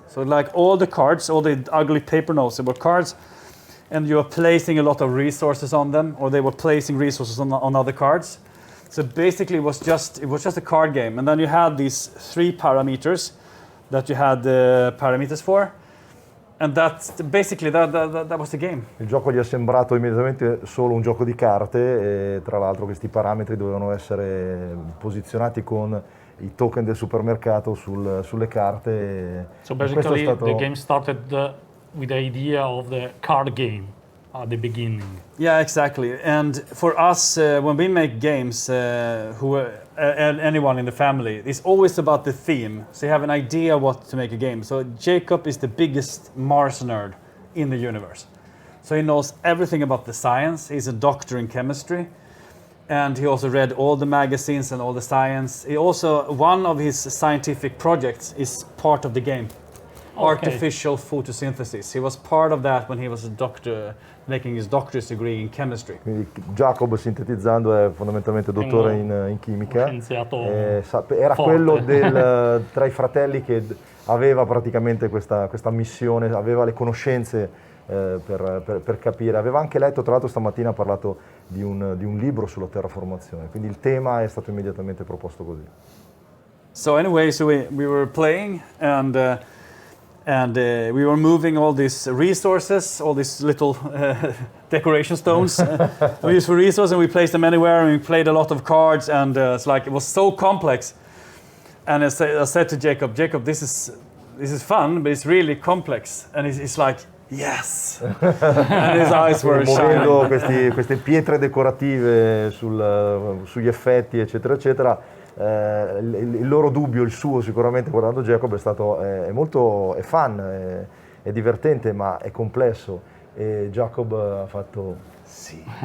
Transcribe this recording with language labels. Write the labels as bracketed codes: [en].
[en] So like all the cards, all the ugly paper notes, they were cards, and you are placing a lot of resources on them, or they were placing resources on other cards. So basically it was just a card game, and then you had these 3 parameters that you had the parameters for. And that's basically that was the game. [it] Il gioco gli è sembrato immediatamente solo un gioco di carte, e tra l'altro questi parametri dovevano essere posizionati con i token del supermercato sulle carte. [en] So basically the game started with the idea of the card game. at the beginning. Yeah, exactly. And for us, when we make games, and anyone in the family, it's always about the theme. So you have an idea what to make a game. So Jacob is the biggest Mars nerd in the universe. So he knows everything about the science. He's a doctor in chemistry. And he also read all the magazines and all the science. He also, one of his scientific projects is part of the game. Artificial photosynthesis. He was part of that when he was a doctor, making his doctorate degree in chemistry. [it] Quindi Jacob, sintetizzando, è fondamentalmente dottore in chimica. Scienziato Era forte. quello tra i fratelli che aveva praticamente questa missione, aveva le conoscenze per capire. Aveva anche letto, tra l'altro stamattina ha parlato di un libro sulla terraformazione, quindi il tema è stato immediatamente proposto così. [en] So anyway, so we were playing and we were moving all these resources, all these little decoration stones. We used for resources and we placed them anywhere, and we played a lot of cards, and it's like it was so complex. And I said to Jacob, this is fun, but it's really complex. And he's like, yes. And his eyes were [it] Muovendo [en] shining. [it] queste pietre decorative sugli effetti, eccetera, eccetera. Il loro dubbio, il suo sicuramente guardando Jacob è stato è fun, è divertente, ma è complesso, e Jacob ha fatto sì.